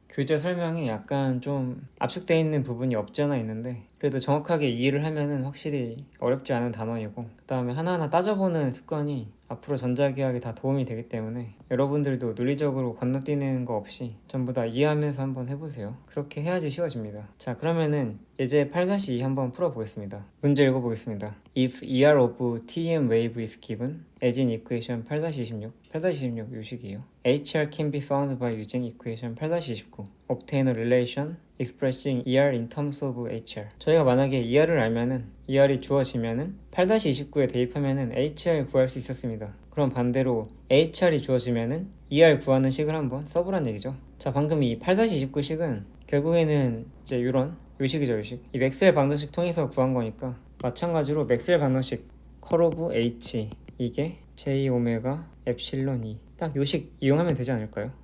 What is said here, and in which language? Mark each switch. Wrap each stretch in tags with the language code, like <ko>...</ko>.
<ko>교재 설명에 약간 좀 압축되어 있는 부분이 없지 않아 있는데, 그래도 정확하게 이해를 하면은 확실히 어렵지 않은 단어이고, 그 다음에 하나하나 따져보는 습관이 앞으로 전자기학에 다 도움이 되기 때문에 여러분들도 논리적으로 건너뛰는 거 없이 전부 다 이해하면서 한번 해보세요. 그렇게 해야지 쉬워집니다. 자, 그러면은 예제 8-2 한번 풀어보겠습니다. 문제 읽어보겠습니다.</ko> <en>If ER of TM wave is given as in equation 8-26</en> <ko>이 식이에요.</ko> <en>HR can be found by using equation 8-29 obtain a relation expressing ER in terms of HR.</en> <ko>저희가 만약에 ER을 알면은 ER이 주어지면은 8-29에 대입하면은 HR 구할 수 있었습니다. 그럼 반대로 HR이 주어지면은 ER 구하는 식을 한번 써보란 얘기죠. 자, 방금 이 8-29 식은 결국에는 이제 이런 요식이죠, 요식. 이 맥스웰 방정식 통해서 구한 거니까 마찬가지로 맥스웰 방정식 컬 오브 H 이게 J 오메가 엡실론 E, 딱 요식 이용하면 되지 않을까요?</ko>